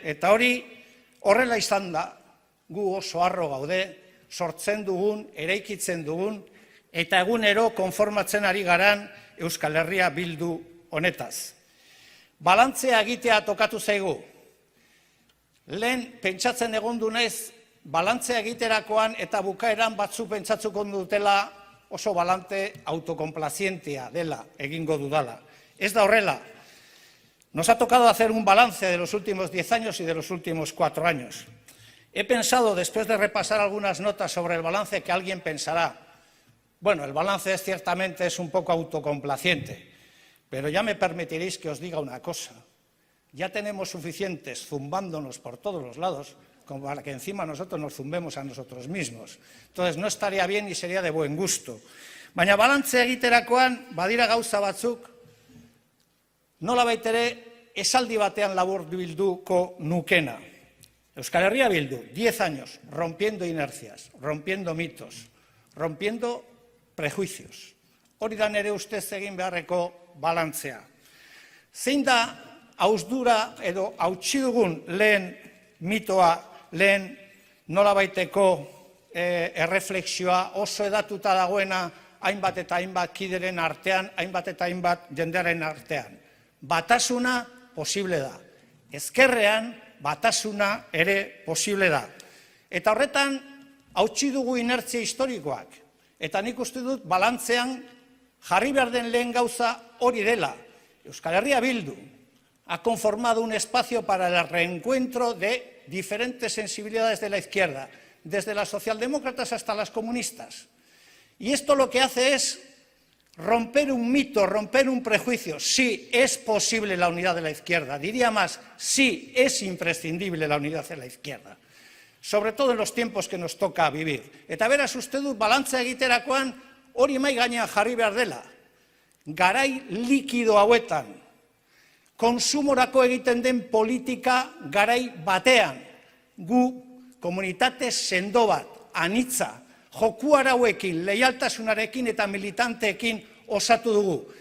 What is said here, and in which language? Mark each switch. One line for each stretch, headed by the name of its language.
Basque: Eta hori horrela izan da, gu oso harro gaude, sortzen dugun, eraikitzen dugun, eta egunero konformatzen ari garan Euskal Herria bildu honetaz. Balantzea egitea tokatu zaigu. Lehen pentsatzen egondu naiz, balantzea egiterakoan eta bukaeran batzuk pentsatzuko dutela oso balante autokonplazientea dela, egingo dudala. Ez da horrela.
Spanish: Nos ha tocado hacer un balance de los últimos 10 años y de los últimos 4 años. He pensado, después de repasar algunas notas sobre el balance, que alguien pensará, bueno, el balance ciertamente es un poco autocomplaciente, pero ya me permitiréis que os diga una cosa. Ya tenemos suficientes zumbándonos por todos los lados como para que encima nosotros nos zumbemos a nosotros mismos. Entonces, no estaría bien ni sería de buen gusto.
Basque: Baina balantze egiterakoan, badira gauza batzuk, nolabait ere esaldi batean laburbilduko nukena.
Spanish: Euskal Herria Bildu, 10 años, rompiendo inercias, rompiendo mitos, rompiendo prejuicios.
Basque: Hori da nere ustez egin beharreko balantzea. Zein da hausdura edo hautsi dugun lehen mitoa, lehen nolabaiteko erreflexioa oso edatuta dagoena hainbat eta hainbat kideren artean, hainbat eta hainbat jendearen artean. Batasuna posible da. Ezkerrean batasuna ere posible da. Eta horretan hautsi dugu inertzia historikoak. Eta nik uste dut balantzean jarri behar den lehen gauza hori dela.
Spanish: Euskal Herria Bildu ha conformado un espacio para el reencuentro de diferentes sensibilidades de la izquierda, desde las socialdemócratas hasta las comunistas. Y esto lo que hace es romper un mito, romper un prejuicio. Sí, es posible la unidad de la izquierda. Diría más, sí, es imprescindible la unidad de la izquierda. Sobre todo en los tiempos que nos toca vivir.
Basque: Eta beraz uste dut balantza egiterakoan hori mai gainean jarri behar dela. Garai likido hauetan, konsumorako egiten den politika garai batean, gu komunitate sendo bat, anitza, joku arauekin, leialtasunarekin eta militanteekin osatu dugu.